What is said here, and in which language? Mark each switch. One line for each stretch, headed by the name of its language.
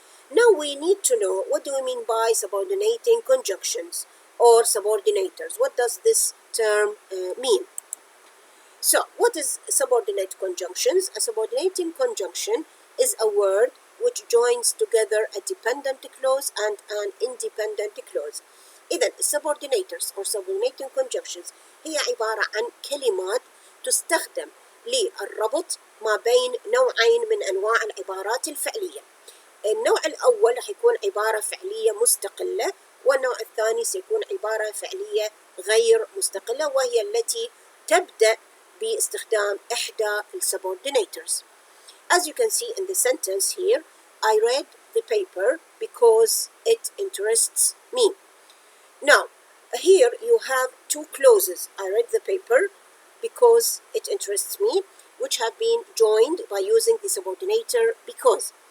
English: Now we need to know, what do we mean by subordinating conjunctions or subordinators? What does this term mean? So, what is subordinate conjunctions? A subordinating conjunction is a word which joins together a dependent clause and an independent clause.
Arabic: إذن
English: subordinators or subordinating conjunctions
Arabic: هي عبارة عن كلمات تستخدم للربط ما بين نوعين من أنواع العبارات الفعلية. النوع الأول رح يكون عبارة فعلية مستقلة، والنوع الثاني سيكون عبارة فعلية غير مستقلة، وهي التي تبدأ باستخدام إحدى subordinators.
English: As you can see in the sentence here, I read the paper because it interests me. Now, here you have two clauses. I read the paper because it interests me, which have been joined by using the subordinator because.